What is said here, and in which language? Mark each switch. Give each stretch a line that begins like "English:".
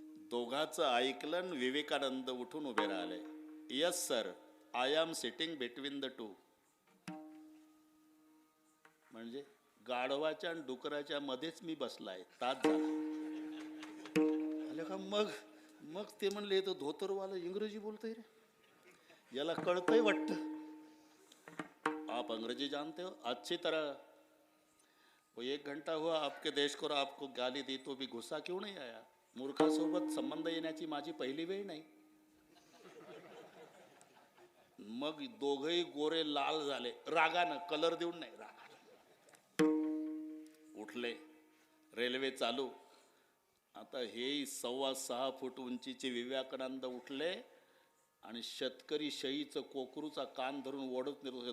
Marathi: दोघाचं ऐकलं, विवेकानंद उठून उभे राहिले.
English: Yes sir, I am sitting between the two.
Marathi: म्हणजे गाढवाच्या आणि डुकराच्या मध्येच मी बसलाय, तास झाला. आले का मग ते म्हणले तो धोतरवाला इंग्रजी बोलतोय रे, याला कळतंय वाटतं.
Hindi: आप अंग्रेजी जानते हो अच्छी तरह. वो 1 घंटा हुआ आपके देश को आपको गाली दी तो भी गुस्सा क्यों नहीं आया.
Marathi: मूर्खासोबत संबंध येण्याची माझी पहिली वेळ नाही. मग दोघही गोरे लाल झाले रागानं, कलर देऊन नाही, रागानं उठले. रेल्वे चालू. आता हे 6.25 फूट उंचीचे विवेकानंद उठले आणि शेतकरी शहीचं कोकरूचा कान धरून ओढत नेले.